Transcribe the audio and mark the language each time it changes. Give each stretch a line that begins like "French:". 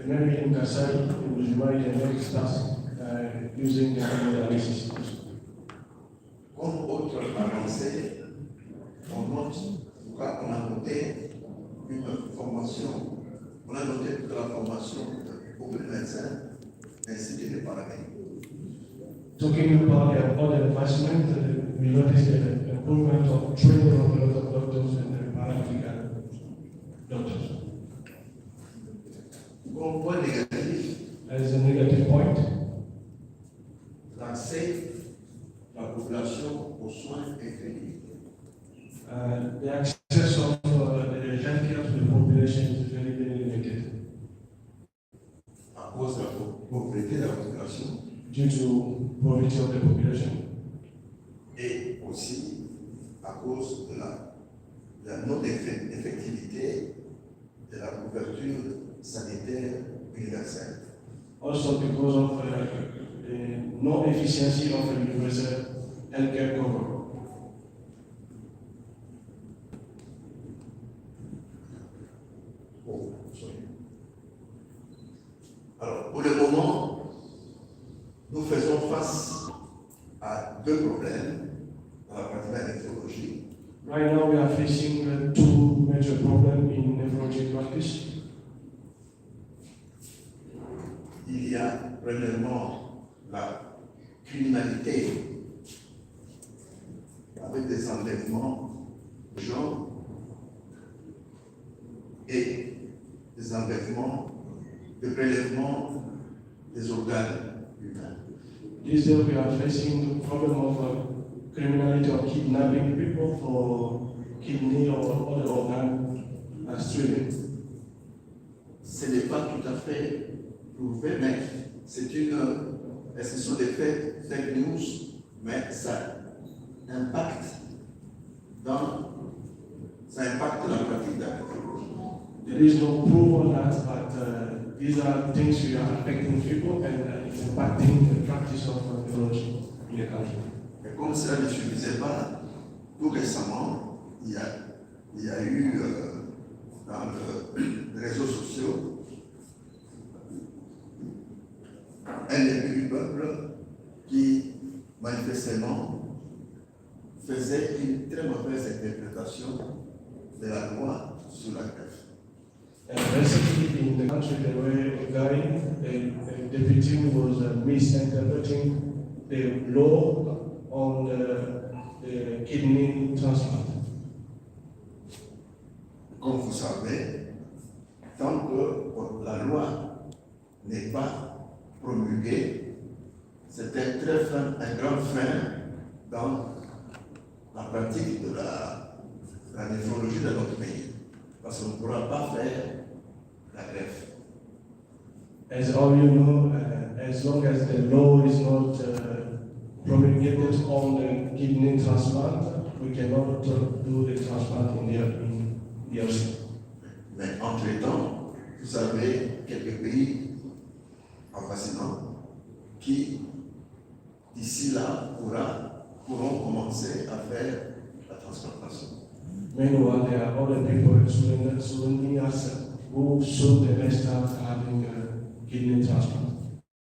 English: And maybe in Kasai, in Bujumai, they may start using the hemodialysis.
French: Comme autre avancée, on note, on a noté une formation, on a noté toute la formation pour les médecins ainsi que les paramédicaux.
English: Talking about the other advancement, we noticed the improvement of training of a lot of doctors and paramedical doctors.
French: Comme point négatif,
English: As a negative point,
French: l'accès de la population aux soins est réduit.
English: the access of the healthcare to the population is very, very limited
French: À cause de la pauvreté de la population
English: due to poverty of the population
French: et aussi à cause de la non-effectivité de la couverture sanitaire universelle.
English: also because of the non-efficiency of the universal healthcare cover. Oh, sorry.
French: Alors, pour le moment, nous faisons face à deux problèmes dans la pratique de la néphrologie.
English: Right now we are facing two major problems in nephrology practice.
French: Il y a premièrement la criminalité avec des enlèvements de gens et des enlèvements de prélèvement des organes humains.
English: These days we are facing the problem of criminality of kidnapping people for kidney or other organ stealing.
French: Ce n'est pas tout à fait prouvé, mais ce sont des faits fake news, mais ça impacte la pratique de la néphrologie.
English: There is no proof on that, but these are things which are affecting people and it's impacting the practice of nephrology in the country.
French: Et comme cela ne suffisait pas, tout récemment, il y a eu dans les réseaux sociaux un élu du peuple qui manifestement faisait une très mauvaise interprétation de la loi sur la greffe.
English: And recently in the country there were a guy, a deputy who was misinterpreting the law on the kidney transplant.
French: Comme vous savez, tant que la loi n'est pas promulguée, c'est un grand frein dans la pratique de la néphrologie de notre pays. Parce qu'on ne pourra pas faire la greffe.
English: As all you know, as long as the law is not promulgated on the kidney transplant, we cannot do the transplant in the ocean.
French: Mais entre-temps, vous avez quelques pays avoisinants qui, d'ici là, pourront commencer à faire la transplantation.
English: Meanwhile, there are other people in Sulutani who soon they may start having kidney transplant.